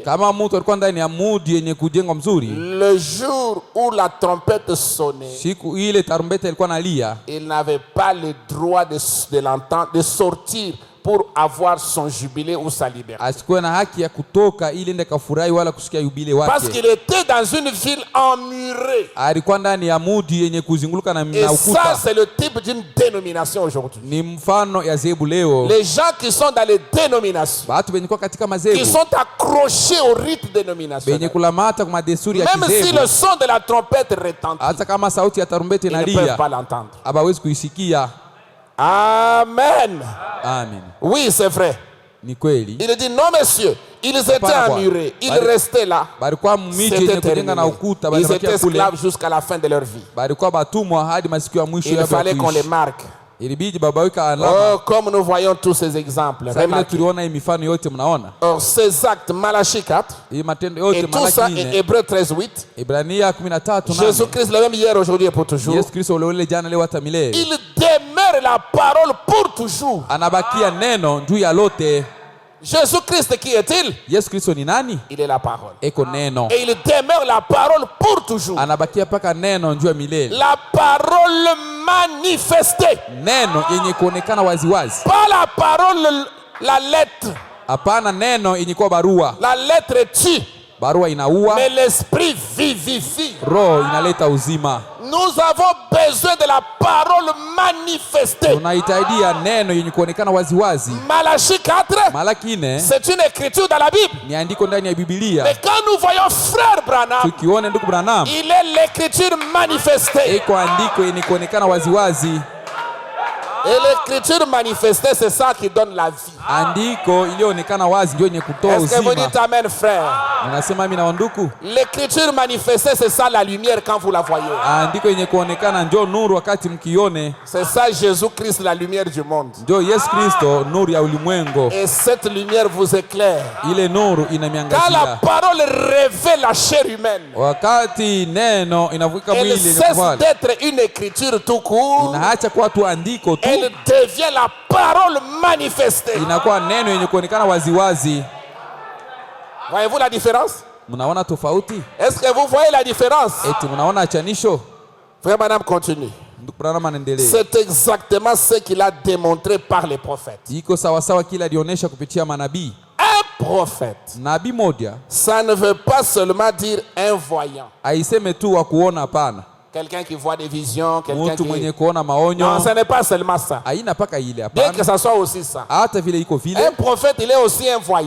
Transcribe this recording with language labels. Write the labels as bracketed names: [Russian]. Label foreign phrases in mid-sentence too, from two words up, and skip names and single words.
[Swahili] Kama mtu alikuwa ndani ya mudi yenye kujengwa mzuri, [French] le jour où la trompette sonnait, [Swahili] siku ile tarumbeta ilikuwa nalia, [French] il n'avait pas le droit de l'entendre, de sortir pour avoir son jubilé ou sa liberté. [Swahili] asikuwe na haki ya kutoka ili ende kafurahi wala kusikia yubile [French] Parce [Swahili] wake. [French] qu'il était dans une ville emmurée. [Swahili] Alikuwa ndani ya mudi yenye kuzunguluka na [French] Et ça, [Swahili] ukuta. [French] c'est le type d'une dénomination aujourd'hui. [Swahili] Ni mfano ya zebu leo. [French] Les gens qui sont dans les dénominations, [Swahili] Watu benye kuwa katika [French] qui [Swahili] mazebu, [French] sont accrochés au rite dénominationnel, [Swahili] benye kulamata kwa madesturi ya [French] même si [Swahili] kizebu, [French] le son de la trompette retentit, [Swahili] hata kama sauti ya tarumbeta [French] ils ne peuvent [Swahili] inalia, [French] pas l'entendre. [Swahili] hawawezi kuisikia. [French] Amen. [Swahili] Amen. [French] Oui, c'est vrai. [Swahili] Ni kweli. [French] Il dit non, messieurs, ils étaient [Swahili] Hapana, [French] emmurés, ils [Swahili] bali- [French] restaient là. [Swahili] Balikuwa mumiji [French] C'était [Swahili] yenye kujenga na [French] terminé. [Swahili] ukuta, [French] Ils [Swahili] balibakia [French] étaient [Swahili] kule. [French] esclaves jusqu'à la fin de leur vie. [Swahili] Balikuwa batumwa hadi masiku ya mwisho [French] Il [Swahili] yao ya [French] fallait qu'on les [Swahili] kuishi. [French] marque. [Swahili] Ilibidi babaweka alama. [French] Oh, comme nous voyons tous ces exemples. [Swahili] Sasa vile [French] Remarquez. [Swahili] tuliona hii mifano yote mnaona. [French] Or, ces actes, Malachie 4, [Swahili] Hii matendo yote [French] et tout ça, [Swahili] Malaki [French] et [Swahili] 4, [French] Hébreux 13, 8, [Swahili] Ibrania 13:8. [French] Jésus-Christ, le même hier, aujourd'hui et pour toujours, [Swahili] Yesu Kristo ule ule jana leo hata milele. [French] il demeure la parole pour toujours. [Swahili] Anabakia neno juu ya lote. [French] Jésus-Christ, qui est-il? [Swahili] Yesu Kristo ni nani? [French] Il est la parole. [Swahili] Eko neno. [French] Et il demeure la parole pour toujours. [Swahili] Anabakia paka neno juu ya milele. [French] La parole manifestée. [Swahili] Neno yenye kuonekana waziwazi. [French] Pas la parole, la lettre. [Swahili] Hapana neno yenye kuwa barua. [French] La lettre tue, [Swahili] Barua inaua, [French] mais l'esprit vivifie. [Swahili] roho inaleta uzima. [French] Nous avons besoin de la parole manifestée. [Swahili] Tunahitaji neno yenye kuonekana waziwazi. [French] Malachie 4, [Swahili] Malaki 4 [French] c'est une écriture dans la Bible. [Swahili] ni andiko ndani ya Biblia. [French] Mais quand nous voyons frère Branham, [Swahili] Tukione ndugu Branham, [French] il est l'écriture manifestée. [Swahili] iko andiko yenye kuonekana waziwazi. [French] Et l'écriture manifestée, c'est ça qui donne la vie. [Swahili] Andiko iliyoonekana wazi ndio yenye kutoa [French] Est-ce que vous [Swahili] uzima. [French] dites amen, frère? [Swahili] Unasema mimi na ndugu, [French] L'écriture manifestée, c'est ça la lumière quand vous la voyez. [Swahili] andiko yenye kuonekana ndio nuru wakati mkione. [French] C'est ça Jésus-Christ, la lumière du monde. [Swahili] Ndio Yesu Kristo nuru ya ulimwengu. [French] Et cette lumière vous éclaire. [Swahili] Ile nuru [French] Quand la [Swahili] inamiangazia. [French] parole révèle la chair humaine, [Swahili] Wakati neno inavuka [French] elle [Swahili] mwili yenye [French] cesse [Swahili] kuvali, [French] d'être une écriture tout court. [Swahili] inaacha kuwa tu andiko tu, [French] Elle devient la parole manifestée. [Swahili] inakuwa neno yenye kuonekana waziwazi. [French] Voyez-vous la différence? [Swahili] Mnaona tofauti? [French] Est-ce que vous voyez la différence? [Swahili] Eti mnaona achanisho? [French] Frère Madame continue. [Swahili] Ndugu Branham anaendelea. [French] C'est exactement ce qu'il a démontré par les prophètes. [Swahili] Iko sawa sawa kila alionyesha kupitia manabii. [French] Un prophète, [Swahili] Nabii moja [French] ça ne veut pas seulement dire un voyant. [Swahili] aiseme tu wa kuona, hapana. [French] Quelqu'un qui voit des visions, quelqu'un [Swahili] Mtu mwenye [French] qui... [Swahili] kuona maonyo. [French] Non, ce n'est pas seulement ça. [Swahili] Haina paka ile, [French] Bien que [Swahili] hapana. [French] ça soit aussi ça. [Swahili] Hata vile iko vile, [French] Un prophète, il est aussi un voyant.